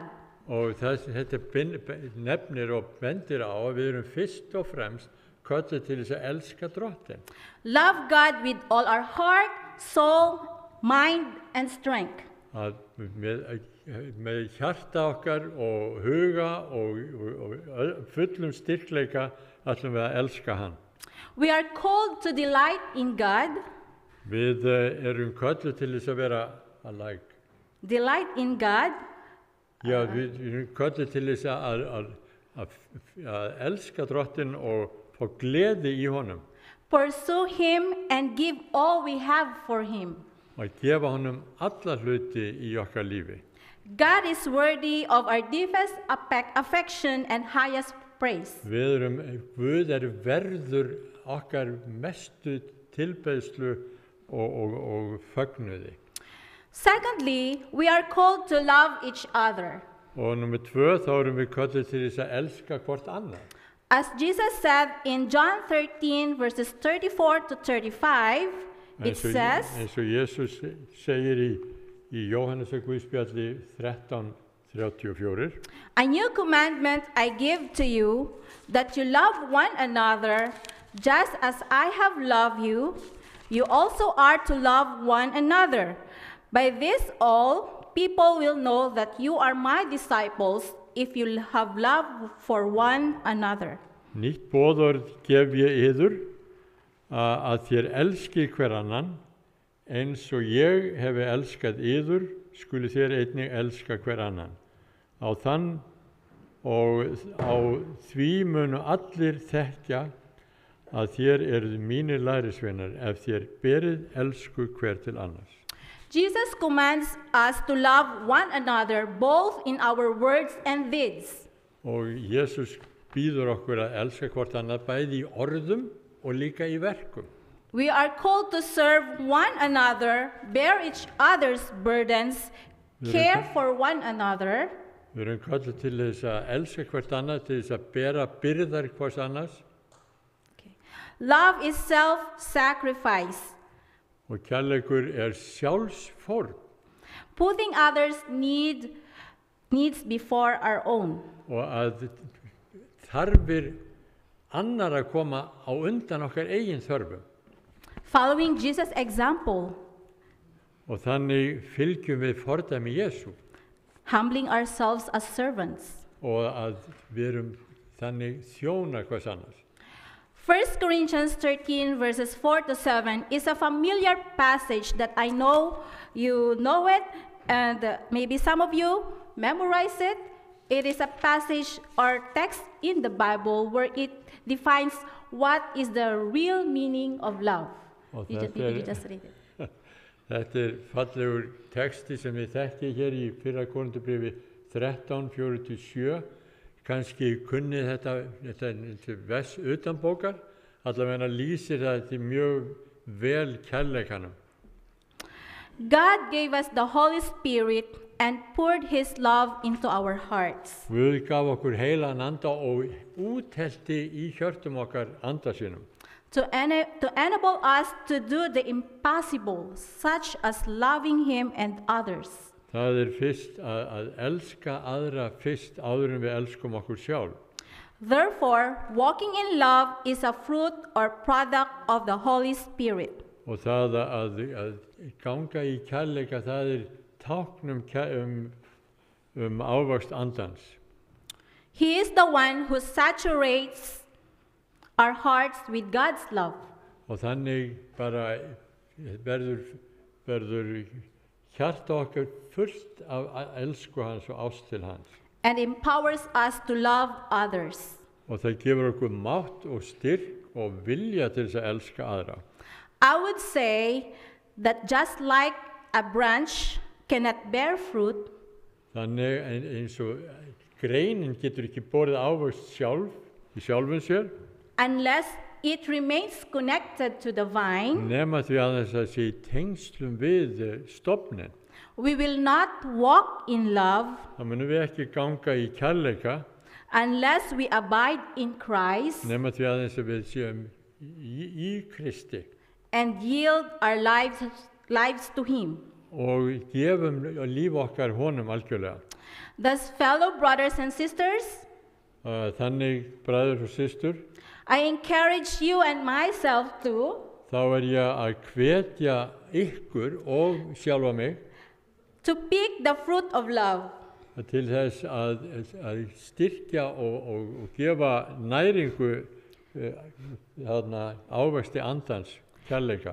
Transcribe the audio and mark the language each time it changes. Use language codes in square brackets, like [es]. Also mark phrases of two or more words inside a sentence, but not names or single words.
[is] Og þetta nefnir og bendir á að við erum fyrst og fremst kölluð til þess að elska Drottinn. [en] Love God with all our heart, soul, mind and strength. [is] Að með hjarta okkar og huga og fullum styrkleika ætlum við að elska hann. [en] We are called to delight in God. [is] Við erum kölluð til þess að vera alike. [en] Delight in God. [is] Já, við erum kölluð til þess að elska Drottinn og fá gleði í honum. [en] Pursue him and give all we have for him. [is] Og að gefa honum alla hluti í okkar lífi. [en] God is worthy of our deepest affection and highest praise. [is] Guð verður okkar mestu tilbeiðslu og fögnuði. [en] Secondly, we are called to love each other. [is] Og nummer 2, þá erum við kölluð til þess að elska hvort annað. [en] As Jesus said in John 13, verses 34 to 35, it says, eins og Jesus segir í Jóhannesar Guðspjalli 13:34, "A new commandment I give to you, that you love one another, just as I have loved you, you also are to love one another. By this all people will know that you are my disciples, if you have love for one another." [is] Nýtt boðorð gef ég yður, að þér elski hver annan, eins og ég hefi elskað yður, skuli þér einnig elska hver annan. Á þann og á því munu allir þekkja að þér eruð mínir lærisveinar, ef þér berið elsku hver til annars. [en] Jesus commands us to love one another, both in our words and deeds. [is] Og Jesus býður okkur að elska hvort annað bæði í orðum og líka í verkum. [en] We are called to serve one another, bear each other's burdens, care for one another. [is] Við erum kölluð til þess að elska hvert annað, til þess að bera byrðar hvers annars. [en] Love is self-sacrifice. [is] Og kærleikur sjálfsfórn. [en] Putting others' needs before our own. [is] Og að þarfir annarra koma á undan okkar eigin þörfum. [en] Following Jesus' example. [is] Og þannig fylgjum við fordæmi Jesú. [en] Humbling ourselves as servants. [is] Og að við erum þannig þjónar hvers annars. [en] 1 Corinthians 13 verses 4 to 7 is a familiar passage that I know you know it, and maybe some of you memorize it. It is a passage or text in the Bible where it defines what is the real meaning of love. You just read it. [is] Þetta fallegur texti sem við þekki hér í 1. Korinthubréfi 13:4-7. Kannski kunnið þetta vers utan bókar, allavega lýsir þetta mjög vel kærleikanum. [en] God gave us the Holy Spirit and poured His love into our hearts. [is] Guð gaf okkur heilan anda og úthelti í hjörtum okkar anda sínum. [en] To enable us to do the impossible, such as loving Him and others. [is] Það fyrst að elska aðra fyrst áður en við elskum okkur sjálf. [en] Therefore, walking in love is a fruit or product of the Holy Spirit. [is] Og það að ganga í kærleika, það tákn ávöxt andans. [en] He is the one who saturates our hearts with God's love. [is] Og þannig bara verður hjarta okkar fullt af elsku hans og ást til hans. [en] And empowers us to love others. [is] Og það gefur okkur mátt og styrk og vilja til þess að elska aðra. [en] I would say that just like a branch cannot bear fruit, [is] þannig eins og greinin getur ekki borið ávöxt í sjálfum sér, [en] unless it remains connected to the vine, [is] nema því aðeins að sé í tengslum við stofnin. [en] we will not walk in love [is] Þá munum við ekki ganga í kærleika, [en] unless we abide in Christ [is] nema því aðeins að við séum í Kristi [en] and yield our lives to Him. [is] og gefum líf okkar honum algjörlega. [en] Thus, fellow brothers and sisters, [is] Þannig, bræður og systur, [en] I encourage you and myself to [is] þá ég að hvetja ykkur og sjálfa mig [en] pick the fruit of love. [is] til þess að styrkja og gefa næringu ávexti andans kærleika